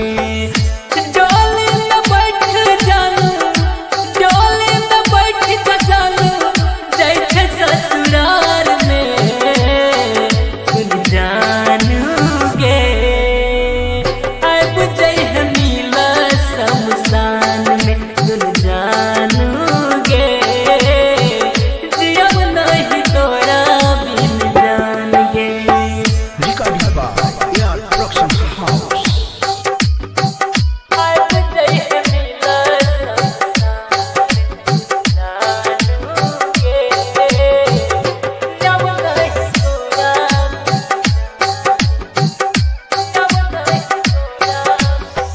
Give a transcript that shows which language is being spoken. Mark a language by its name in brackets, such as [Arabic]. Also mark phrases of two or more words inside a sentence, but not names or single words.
[Angika] डोली में बैठ जानू, डोली में बैठ के जानू जय छे ससुराल में, सुन जानू गे अब जय है मिला शमशान में, सुन जानू गे दियम नहीं तोरा बिन जान गे। [English] Recording by AR Production House. [Angika] अब जय है मिला शमशान में, जानू गे दियम नहीं तोरा, दियम नहीं तोरा।